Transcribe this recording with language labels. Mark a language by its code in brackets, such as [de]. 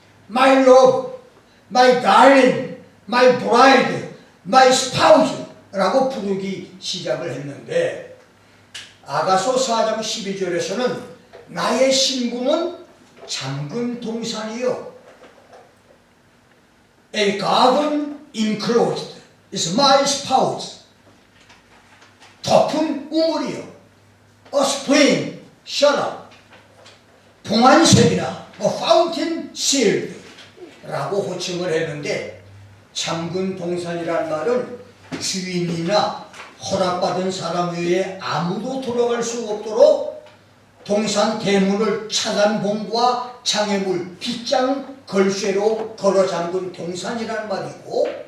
[en] my love, my darling, my bride, my spouse [ko] 라고 부르기 시작을 했는데, 아가서 4장 12절에서는 나의 신부는 잠근 동산이요, [en] A garden enclosed is my spouse. [ko] 덮은 우물이요, [en] A spring shut up. [ko] 봉안샘이나 [en] A fountain sealed [ko] 라고 호칭을 했는데, 잠근 동산이란 말은 주인이나 허락받은 사람 외에 아무도 들어갈 수 없도록 동산 대문을 차단봉과 장애물, 빗장, 걸쇠로 걸어 잠근 동산이란 말이고,